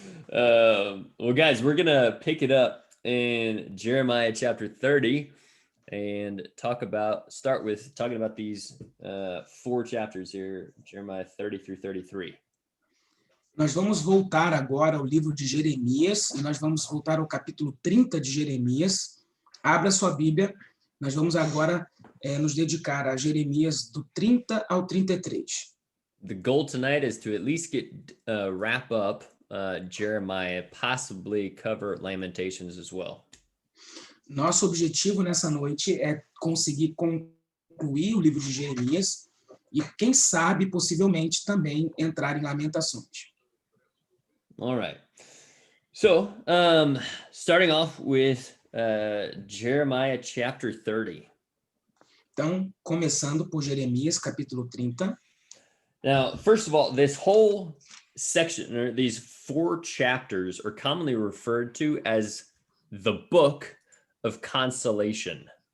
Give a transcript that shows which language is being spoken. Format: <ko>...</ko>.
<en>Well, guys, we're going to pick it up in Jeremiah chapter 30 and start with talking about these 4 chapters here, Jeremiah 30 through 33.</en> <pt>Nós vamos voltar agora ao livro de Jeremias, e nós vamos voltar ao capítulo 30 de Jeremias. Abra sua Bíblia, nós vamos agora nos dedicar a Jeremias do 30 ao 33.</pt> <en>The goal tonight is to at least wrap up Jeremiah, possibly cover Lamentations as well.</en> <pt>Nosso objetivo nessa noite é conseguir concluir o livro de Jeremias e, quem sabe, possivelmente também entrar em Lamentações.</pt> <en>All right. So, starting off with Jeremiah chapter 30.</en> <pt>Então, começando por Jeremias, capítulo 30.</pt> <en>Now, first of all, this whole section, or these 4 chapters, are commonly referred to as the book of consolation.</en>